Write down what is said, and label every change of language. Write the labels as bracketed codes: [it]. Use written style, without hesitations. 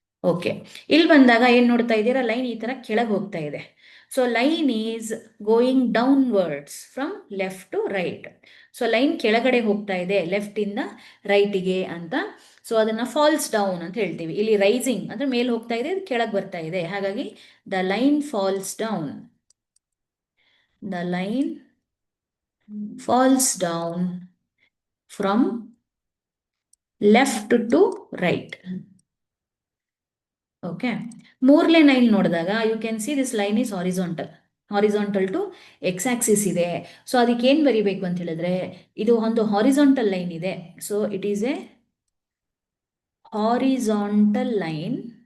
[kn] Okay, ಇಲ್ಲಿ ಬಂದಾಗ ಏನ್ ನೋಡ್ತಾ ಇದ್ದೀರಾ, ಲೈನ್ ಈ ತರ ಕೆಳಗೆ ಹೋಗ್ತಾ ಇದೆ. [en] So line is going downwards from left to right. [kn] So line ಕೆಳಗಡೆ ಹೋಗ್ತಾ ಇದೆ ಲೆಫ್ಟ್ ಇಂದ ರೈಟಿಗೆ ಅಂತ. ಸೊ ಅದನ್ನ ಫಾಲ್ಸ್ ಡೌನ್ ಅಂತ ಹೇಳ್ತೀವಿ. ಇಲ್ಲಿ ರೈಸಿಂಗ್ ಅಂದ್ರೆ ಮೇಲ್ ಹೋಗ್ತಾ ಇದೆ, ಕೆಳಗೆ ಬರ್ತಾ ಇದೆ. [en] ಹಾಗಾಗಿ the line falls down. The line falls down from left to right. Okay, [kn] ಮೂರನೇ ಲೈನ್ ನೋಡಿದಾಗ [en] You can see this line is horizontal to X axis ಇದೆ. [kn] ಸೊ ಅದಕ್ಕೆ ಏನು ಬರಿಬೇಕು ಅಂತ ಹೇಳಿದ್ರೆ, ಇದು ಒಂದು ಹಾರಿಜಾಂಟಲ್ ಲೈನ್ ಇದೆ. [en] So it is a horizontal line.